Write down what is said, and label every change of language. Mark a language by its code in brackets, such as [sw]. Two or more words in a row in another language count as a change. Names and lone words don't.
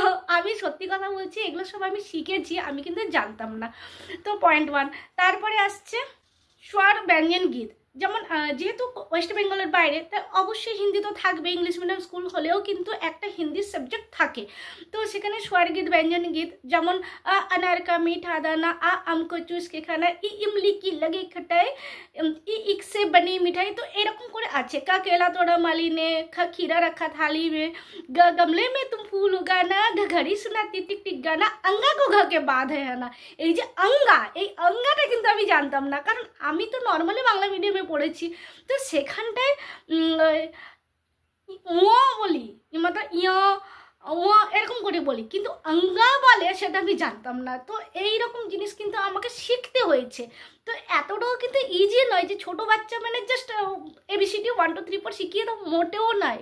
[bn] আমি সত্যি কথা বলছি, এগুলো সব আমি শিখেছি, আমি কিন্তু জানতাম না। তো পয়েন্ট 1। তারপরে আসছে স্বর ব্যঞ্জন গীত। যেমন যেহেতু ওয়েস্ট বেঙ্গলের বাইরে, তাই অবশ্যই হিন্দি তো থাকবে। [en] English medium school [bn] হলেও কিন্তু একটা হিন্দি সাবজেক্ট থাকে। তো সেখানে স্বর গীত, ব্যঞ্জন গীত, যেমন [hi] अनार का मीठा दाना, আমको চুস के खाना, इमली की लगी खटाई, इक से बनी मिठाई। [bn] तो এরকম করে আছে। [hi] का केला तोड़ा माली ने, खीरा रखा थाली में, गमले में तुम फूल उगाना, घड़ी सुनाती टिक टिक गाना, अंगा को घ के बाद है ना। [bn] এই যে আঙ্গা, এই আঙ্গাটা কিন্তু আমি জানতাম না, কারণ আমি তো নর্মালি বাংলা মিডিয়ামে পড়েছি। তো সেখানটায় বলি, মানে এরকম করে বলি, কিন্তু আঙ্গা বলে সেটা আমি জানতাম না। তো এইরকম জিনিস কিন্তু আমাকে শিখতে হয়েছে। তো এতটাও কিন্তু ইজি নয় যে ছোট বাচ্চা মানে জাস্ট এবিসিডি 1 2 3 4 শিখিয়ে দাও, মোটেও নয়।